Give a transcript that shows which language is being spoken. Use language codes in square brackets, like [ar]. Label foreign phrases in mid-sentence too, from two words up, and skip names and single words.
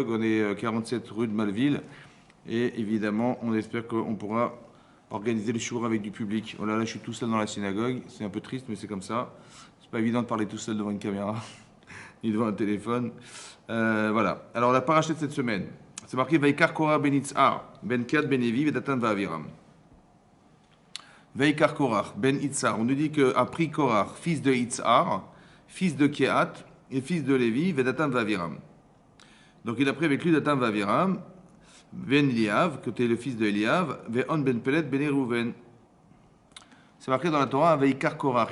[fr] On est 47 rue de Malville, et évidemment, on espère qu'on pourra organiser les jours avec du public. Oh là là, je suis tout seul dans la synagogue, c'est un peu triste, mais c'est comme ça. C'est pas évident de parler tout seul devant une caméra, ni devant un téléphone. Voilà. Alors la paracha de cette semaine. C'est marqué [he] ויקח קרח בן יצהר בן קהת בן לוי ודתן ואבירם. ויקח קרח בן יצהר. [fr] On nous dit qu'a pris Korah, fils de Itzhar, fils de Kiat et fils de Lévi, [he] ודתן ואבירם. [fr] Donc il a pris avec lui [he] דתן ואבירם בן אליאב, [fr] que tu le fils de Eliav, [he] ואון בן פלת בן ראובן. [fr] C'est marqué dans la Torah [he] ויקח קרח.